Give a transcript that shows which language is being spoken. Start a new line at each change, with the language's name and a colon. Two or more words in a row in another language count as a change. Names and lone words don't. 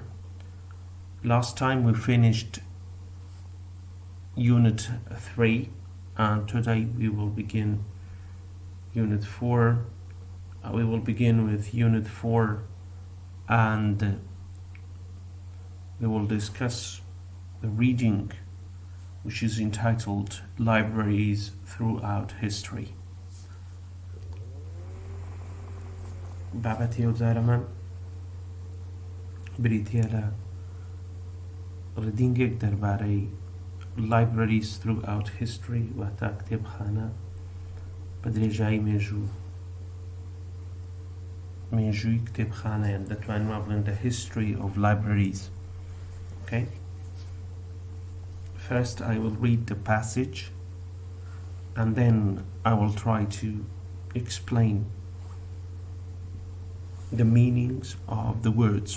English: Last time we finished Unit 3, and today we will begin Unit 4. We will begin with Unit 4 and we will discuss the reading which is entitled Libraries Throughout History.
Central Kurdish: بابەتی ئەو جارەمان بریتیە لە ڕدینگێک دەربارەی Libraries Throughout History واتە کتێبخانە بە درێژایی مێژووی کتێبخانەیان دەتوانین وا بڵێن
English: the history of libraries. Okay? First I will read the passage and then I will try to explain the meanings of the words.